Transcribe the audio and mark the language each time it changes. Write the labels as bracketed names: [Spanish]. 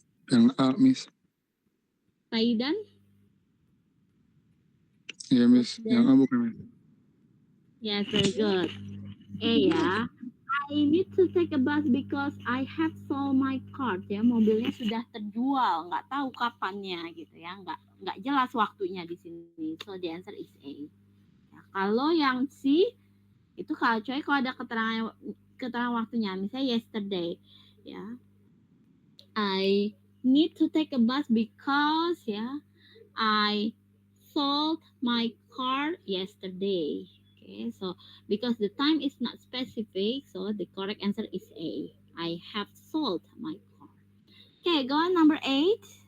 [Indonesian] Yang A, Miss. Taidan? Iya, Miss. Yang A bukan, Miss. [English] Yes, very good. A ya. I need to take a bus because I have sold my car. [Indonesian] Ya, mobilnya sudah terjual, nggak tahu kapannya gitu ya, nggak jelas waktunya di sini. [English] So the answer is A. [Indonesian] Ya, kalau yang C itu kalau ada keterangan waktunya, misalnya yesterday, ya. [English] I need to take a bus because ya I sold my car yesterday. Okay, so because the time is not specific, so the correct answer is A. I have sold my car. Okay, go on number 8.